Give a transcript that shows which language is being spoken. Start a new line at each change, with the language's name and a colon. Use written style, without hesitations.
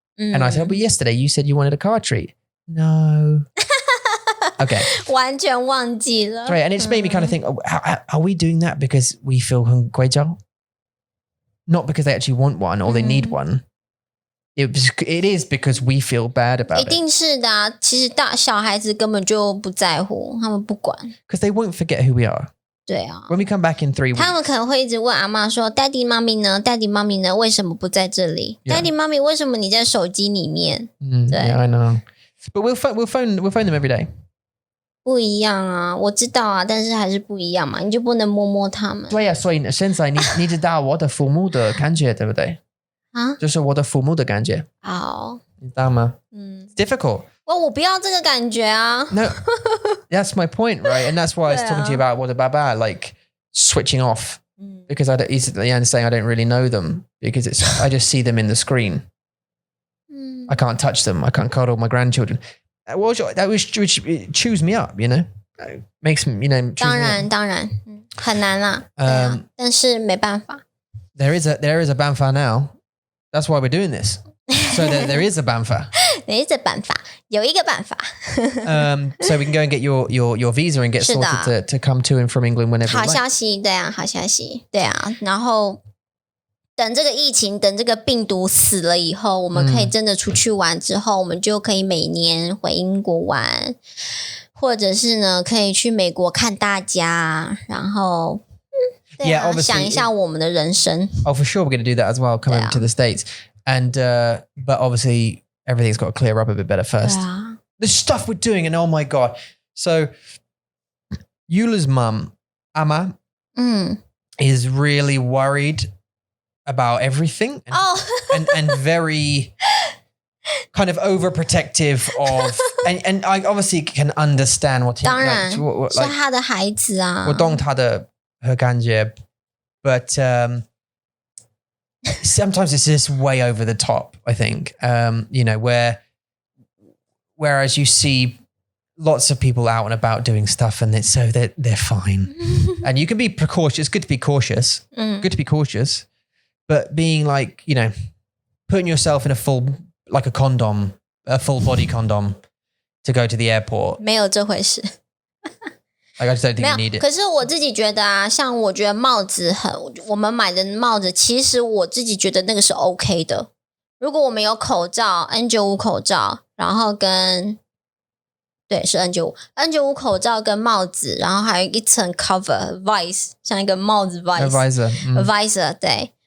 English: And I said, but yesterday you said you wanted a car treat. No. Okay.
Chinese: 完全忘记了。
English: Right, and it's made me kind of think, are we doing that because we feel
Chinese: 很贵重?
English: Not because they actually want one or they need one. It is because we feel bad about it.
Chinese: 一定是的啊，其实小孩子根本就不在乎，他们不管。
English: Because they won't forget who we are.
Chinese: 对啊。
English: When we come back in 3 weeks.
Chinese: 他们可能会一直问阿嬷说 Daddy, Mommy 呢 Daddy, Mommy 呢为什么不在这里 Daddy, Mommy 为什么你在手机里面
English: Yeah, I know. But we'll phone them every day.
Chinese: 不一样啊，我知道啊，但是还是不一样嘛，你就不能摸摸他们。对啊，所以现在你知道我的父母的感觉，对不对？啊，就是我的父母的感觉。好，你知道吗？
English: It's difficult.
Chinese: 我不要这个感觉啊。
English: No, that's my point, right? And that's why I was talking to you about what about like switching off because he's at the end saying I don't really know them because I just see them in the screen. I can't touch them. I can't cuddle my grandchildren. That was chews me up, you know. Makes me, you know.
Chinese: 当然，很难啦。但是没办法。
English: There is a 办法 now. That's why we're doing this. So there is a 办法. There is a
Chinese: 办法，有一个办法。
English: So we can go and get your visa and get sorted to come to and from England whenever.
Chinese: 好消息，对啊，好消息，对啊。然后等这个疫情，等这个病毒死了以后，我们可以真的出去玩之后，我们就可以每年回英国玩，或者是呢，可以去美国看大家，然后对啊，想一下我们的人生。
English: Oh, for sure, we're going to do that as well. Coming to the States, and but obviously everything's got to clear up a bit better first. The stuff we're doing, and oh my god! So Eula's mum, Amma, is really worried about everything and very kind of overprotective of and I obviously can understand what he
Chinese: 当然
English: like,
Chinese: 是他的孩子啊，我懂他的感觉
English: but sometimes it's just way over the top, I think. You know, whereas you see lots of people out and about doing stuff and they're fine. And you can be precautious. It's good to be cautious. Good to be cautious. But being like, you know, putting yourself in a full body condom to go to the airport.
Chinese: 没有这回事。
English: I just don't think you need it.
Chinese: 可是我自己觉得啊，像我觉得帽子我们买的帽子，其实我自己觉得那个是 OK 的。如果我们有口罩 N95 口罩，然后对，是 N95 口罩跟帽子，然后还有一层 cover visor， 像一个帽子 visor， 对。